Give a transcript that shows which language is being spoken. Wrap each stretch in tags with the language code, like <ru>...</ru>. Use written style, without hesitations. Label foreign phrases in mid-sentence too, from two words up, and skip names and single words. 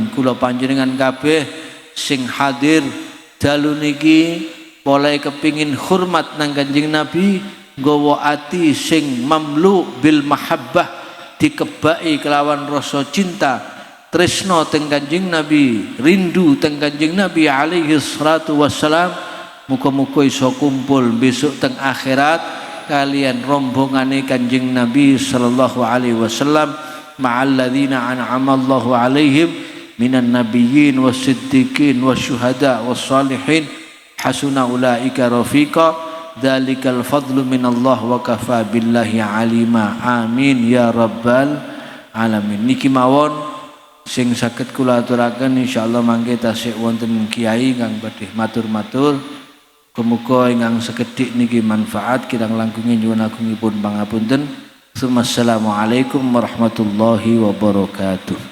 <jv>Kula panjenengan kabeh sing hadir dalu niki mulai kepingin hormat nang Kanjeng Nabi, nggawa ati sing</jv> <ar>مملوء بالمحبة,</ar> <jv>dikebaki kelawan rasa cinta tresno teng Kanjeng Nabi, rindu teng Kanjeng Nabi</jv> <ar>عليه الصلاة والسلام.</ar> <jv>Muga-muga iso kumpul besok teng akhirat kalian rombongane Kanjeng Nabi</jv> <ar>صلى الله عليه وسلم مع الذين أنعم الله عليهم من النبيين والصديقين والشهداء والصالحين وحسن أولئك رفيقا ذلك الفضل من الله وكفى بالله عليما. آمين يا رب العالمين.</ar> <jv>Niki mawon sing saged kula aturaken insyaallah mangke tasih wonten kiai kang badhe matur-matur. Muga ingkang sekedhik niki manfaat, kirang langkungipun nyuwun agungipun pangapunten.</jv> <ar>السلام عليكم ورحمة الله وبركاته.</ar>